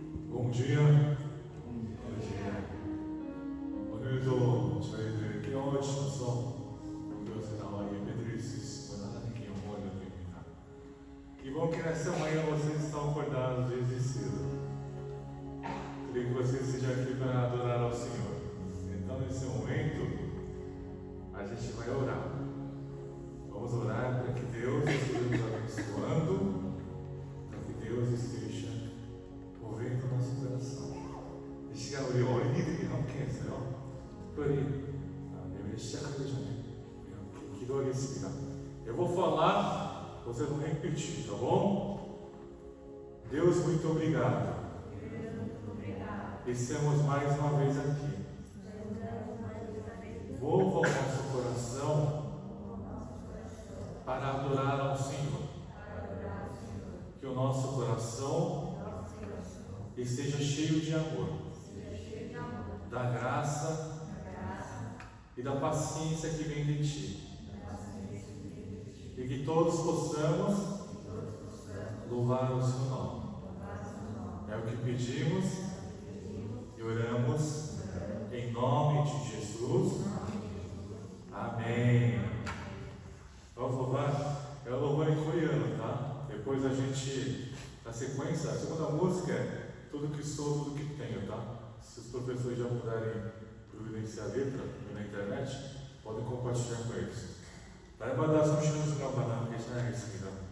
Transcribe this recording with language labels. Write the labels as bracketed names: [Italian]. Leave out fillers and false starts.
[Korean] 봉주야, 오늘도 저희들 깨워주셔서 이곳에 나와 예배드릴 수 있음을 하나님께 영광을 드립니다. [Portuguese] Que bom que nessa manhã vocês estão acordados desde cedo. Queria que vocês estejam aqui para adorar ao Senhor. Então, nesse momento, a gente vai orar. Vamos orar para que Deus esteja nos abençoando, para que Deus esteja movendo o nosso coração. [Korean] 이 시간 우리 어린이들이 함께 했어요. 특별히 예배 시작하기 전에 이렇게 기도하겠습니다. [Portuguese] Eu vou falar, vocês vão repetir, tá bom? Deus, muito obrigado. Estamos mais uma vez aqui. Mova o nosso coração para adorar ao Senhor. Que o nosso coração esteja cheio de amor, da graça e da paciência que vem de Ti. E que todos possamos louvar o Seu nome. É o que pedimos e oramos em nome de Jesus. Amém. Vamos louvar? É o louvor em coreano, tá? Depois a gente, na sequência, a segunda música é Tudo que sou, tudo que tenho, tá? Se os professores já puderem providenciar a letra na internet, podem compartilhar com eles. [Korean] 날마다 숨쉬는 순간마다 함께 찬양하겠습니다.